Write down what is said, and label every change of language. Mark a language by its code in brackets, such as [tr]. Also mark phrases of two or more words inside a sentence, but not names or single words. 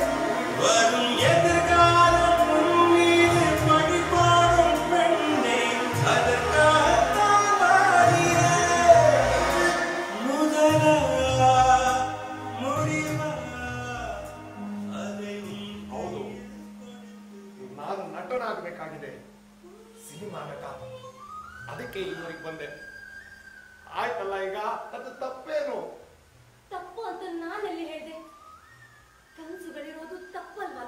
[ta] வரும் எதிர்காலம் உன் மீது பழி போடும் பெண்ணே, அதற்காகத்தான் பாடினேன். முதலா முடிவா அதை [kn] ಹೌದು, ನಾನು ನಟನಾಗಬೇಕಾಗಿದೆ, ಸಿನಿಮಾ ನಟ. ಅದಕ್ಕೆ ಇಲ್ಲಿವರೆಗೆ ಬಂದೆ. ಆಯ್ತಲ್ಲ, ಈಗ ಅದು ತಪ್ಪೇನು? ತಪ್ಪು ಅಂತ ನಾನೆಲ್ಲಿ ಹೇಳಿದೆ? ಕನಸುಗಳಿರೋದು ತಪ್ಪಲ್ವಲ್ಲ?